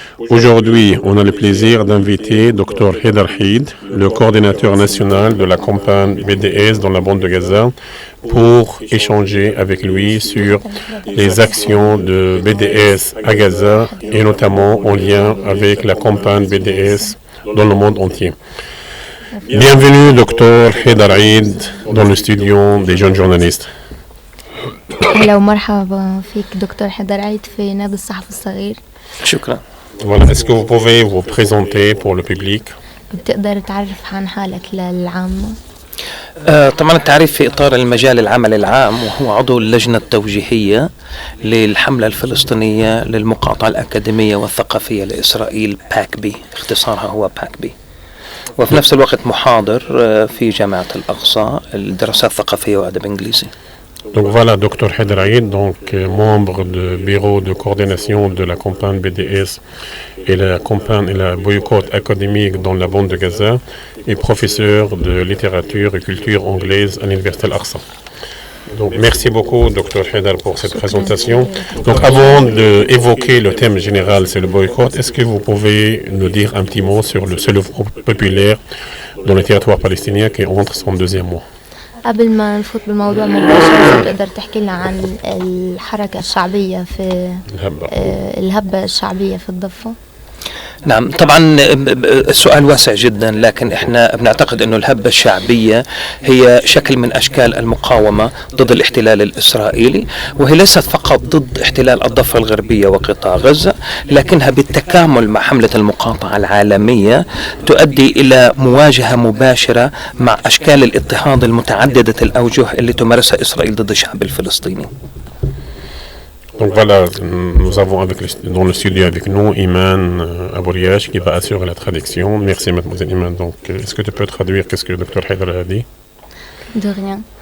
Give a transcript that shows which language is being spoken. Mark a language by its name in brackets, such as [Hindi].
[French] Aujourd'hui, on a le plaisir d'inviter Dr Haidar Eid, le coordinateur national de la campagne BDS dans la bande de Gaza, pour échanger avec lui sur les actions de BDS à Gaza et notamment en lien avec la campagne BDS dans le monde entier. Bienvenue, Dr Haidar Eid, dans le studio des jeunes journalistes. [Arabic] أهلا ومرحبا فيك دكتور حيدر عيد في نادي الصحفي الصغير. شكرا. [French] Voilà, est-ce que vous pouvez vous présenter pour le public? [Arabic] بتقدر تعرف عن حالك للعامة؟ طبعا التعريف في إطار المجال العمل العام، وهو عضو اللجنة التوجيهية للحملة الفلسطينية للمقاطعة الأكاديمية والثقافية لإسرائيل باكبي، اختصارها هو باكبي. وفي نفس الوقت محاضر في جامعة الأقصى الدراسات الثقافية وأدب إنجليزي. [French] Donc voilà, Dr Haidar Eid, membre du bureau de coordination de la campagne BDS et la campagne et la boycott académique dans la bande de Gaza et professeur de littérature et culture anglaise à l'Université Al-Aqsa. Donc merci beaucoup Dr Haidar pour cette présentation. Donc avant d'évoquer le thème général, c'est le boycott, est-ce que vous pouvez nous dire un petit mot sur le soulèvement populaire dans le territoire palestinien qui entre son deuxième mois? [Arabic] قبل ما نفوت بالموضوع مباشرة تقدر تحكي لنا عن الحركة الشعبية في الهبة الشعبية في الضفة؟ نعم، طبعا السؤال واسع جدا، لكن احنا بنعتقد انه الهبة الشعبية هي شكل من اشكال المقاومة ضد الاحتلال الاسرائيلي، وهي ليست فقط ضد احتلال الضفة الغربية وقطاع غزة، لكنها بالتكامل مع حملة المقاطعة العالمية تؤدي الى مواجهة مباشرة مع اشكال الاضطهاد المتعددة الاوجه اللي تمارسها اسرائيل ضد الشعب الفلسطيني. [French] Donc voilà, nous avons dans le studio avec nous Iman Abouriach qui va assurer la traduction. Merci mademoiselle Iman. Donc est-ce que tu peux traduire qu'est-ce que le Dr Haidar a dit? De rien.